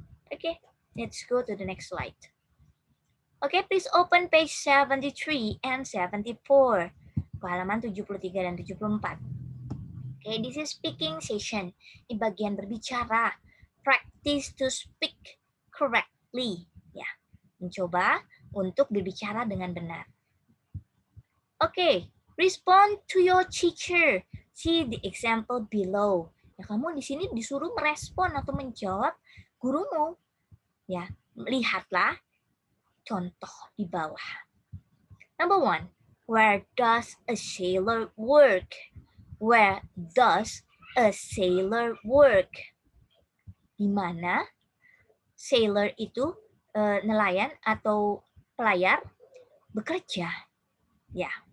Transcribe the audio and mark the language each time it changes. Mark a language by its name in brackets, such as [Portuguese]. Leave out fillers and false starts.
[English] Okay, let's go to the next slide. Okay, please open page 73 and 74. [Indonesian] Ke halaman 73 dan 74. [English] Okay, this is speaking session. [Indonesian] Di bagian berbicara. [English] Practice to speak correctly. [Indonesian] Ya, mencoba untuk berbicara dengan benar. [English] Okay, respond to your teacher. See the example below. [Indonesian] Ya, kamu di sini disuruh merespon atau menjawab gurumu. Ya, lihatlah contoh di bawah. [English] Number 1, where does a sailor work? Where does a sailor work? [Indonesian] Di mana sailor itu nelayan atau pelayar bekerja. Ya.